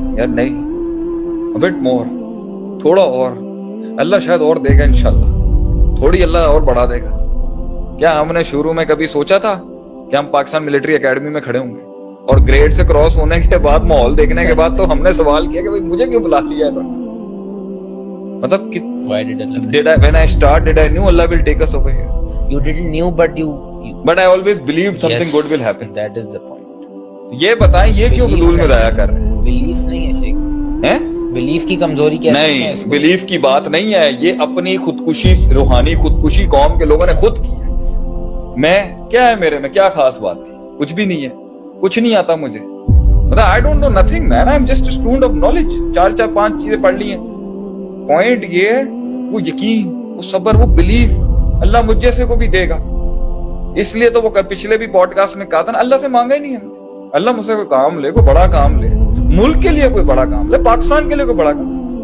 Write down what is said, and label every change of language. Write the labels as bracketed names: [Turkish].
[Urdu] یار نہیں, [English] a bit more, [Urdu] تھوڑا اور, اللہ شاید اور دے گا انشاءاللہ, تھوڑی اللہ اور بڑھا دے گا. کیا ہم نے شروع میں کبھی سوچا تھا کہ ہم پاکستان ملٹری اکیڈمی میں کھڑے ہوں گے؟ اور گریڈ سے کراس ہونے کے بعد, ماحول دیکھنے کے بعد تو ہم نے سوال کیا کہ مجھے کیوں بلا لیا ہے. [English] مطلب when I start did I knew Allah will take us over here? You didn't knew but I always believed something good will happen. That is the point. [Urdu] یہ بتائیں یہ کیوں فضول میں ضائع کر رہے ہیں؟ بلیف نہیں ہے شیخ, بلیف کی کمزوری کیا ہے؟ نہیں, بلیف کی بات نہیں ہے, یہ اپنی خودکشی, روحانی خودکشی قوم کے لوگوں نے خود کی ہے. میں کیا ہے, میرے میں کیا خاص بات تھی؟ کچھ بھی نہیں ہے, کچھ نہیں آتا مجھے. [English] مطلب I don't know nothing man, I'm just a student of knowledge. [Urdu] 4-5 چیزیں پڑھ لی ہیں. پوائنٹ یہ ہے وہ یقین, وہ صبر, وہ بلیف, اللہ مجھ جیسے کو بھی دے گا. اس لیے تو وہ پچھلے بھی پوڈ کاسٹ میں کہا تھا نا, اللہ سے مانگا ہی نہیں ہم, اللہ مجھ سے کوئی کام لے, کوئی بڑا کام لے, ملک کے لیے کوئی بڑا کام لے, پاکستان کے لیے کوئی بڑا کام.